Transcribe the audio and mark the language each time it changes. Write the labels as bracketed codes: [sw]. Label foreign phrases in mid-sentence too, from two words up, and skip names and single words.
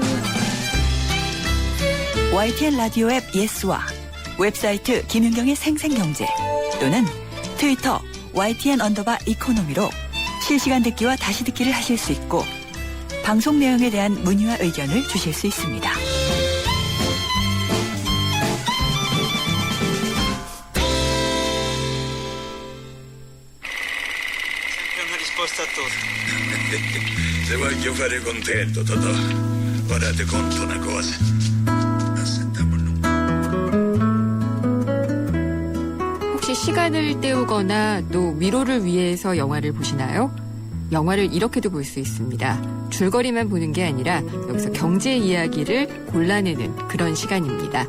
[ko] YTN 라디오 앱 예스와 웹사이트 김윤경의 생생경제 또는 트위터 YTN_이코노미로 실시간 듣기와 다시 듣기를 하실 수 있고 방송 내용에 대한 문의와 의견을 주실 수 있습니다. [it] Se voglio fare contento, Totò. Guardate conto una cosa. [ko] 혹시 시간을 때우거나 또 위로를 위해서 영화를 보시나요? 영화를 이렇게도 볼 수 있습니다. 줄거리만 보는 게 아니라 여기서 경제 이야기를 골라내는 그런 시간입니다.